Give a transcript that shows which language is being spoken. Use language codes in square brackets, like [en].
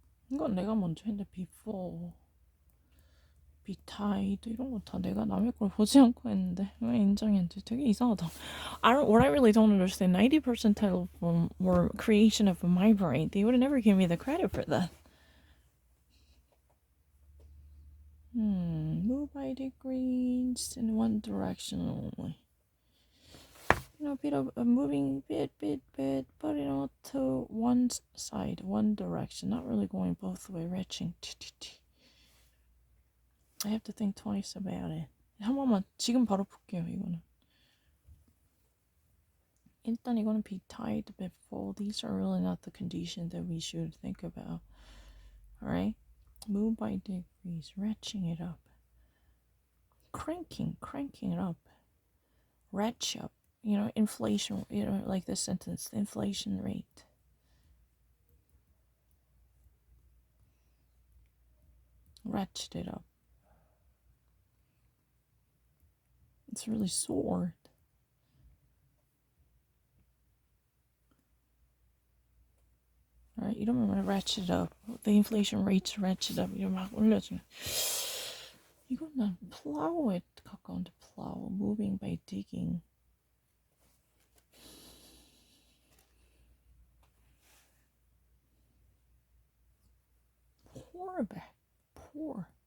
[ko] 이건 내가 먼저 했는데 [en] before, be tied [ko] 이런 거 다 내가 남의 걸 보지 않고 했는데 왜 인정했는지 되게 이상하다. [en] What I really don't understand, 90% title were creation of my brain. They would never give me the credit for that. Move by degrees in one direction only. A bit of a moving bit, but to one side, one direction. Not really going both way, retching. I have to think twice about it. [ko] 한 번만 지금 바로 볼게요, 이거는. 일단 이거는 [en] be tied before. These are really not the conditions that we should think about. Alright? Move by degrees, ratcheting it up. Cranking it up. Ratchet up. Inflation, like this sentence, the inflation rate. Ratchet it up. It's really soared. Alright, [ko] 이러면 [en] ratchet up. The inflation rate's ratchet up. [ko] 이러면 막 올려주면. 이거는 plow에 가까운데 plow. [en] Moving by digging. Pour back. Pour.